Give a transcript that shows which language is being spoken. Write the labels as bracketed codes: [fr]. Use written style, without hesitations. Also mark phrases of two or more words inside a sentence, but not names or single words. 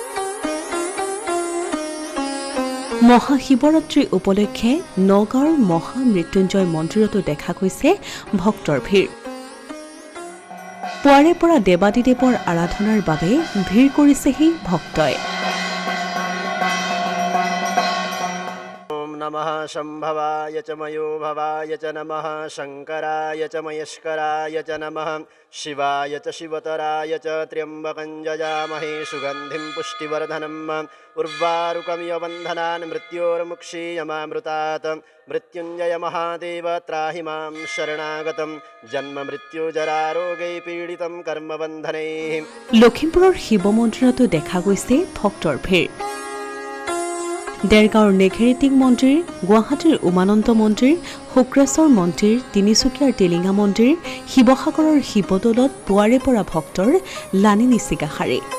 [as] মহাশিৱৰাত্ৰি উপলক্ষে নগাঁৱৰ মহামৃত্যুঞ্জয় মন্দিৰতো দেখা গৈছে ভক্তৰ ভিৰ। পুৱাৰে পৰা দেৱাদিদেৱৰ আৰাধনাৰ বাবে ভিৰ কৰিছেহি ভক্তই। [sa] नमः शम्भवाय च मयोभवाय च नमः शङ्कराय च मयस्कराय च नमः शिवाय च शिवतराय च त्र्यम्बकं जजामहे सुगन्धिं पुष्टिवर्धनम् उर्वारुकमिव बन्धनान् मृत्योर्मुक्षीयमामृतात् मृत्युञ्जय महादेव त्राहि मां शरणागतं जन्म मृत्युजरारोगै पीडितं कर्मबन्धनैः। [as] লখিমপুৰৰ শিৱ মন্দিৰতো দেখা গৈছে ভক্তৰ ভিৰ। দেৰগাঁৱৰ নেঘেৰিটিং মন্দিৰ, গুৱাহাটীৰ উমানন্দ মন্দিৰ, শুক্ৰেশ্বৰ মন্দিৰ, তিনিচুকীয়াৰ টিলিঙা মন্দিৰ, শিৱসাগৰৰ শিৱদৌলত পুৱাৰে পৰা ভক্তৰ লানি নিচিগা শাৰী।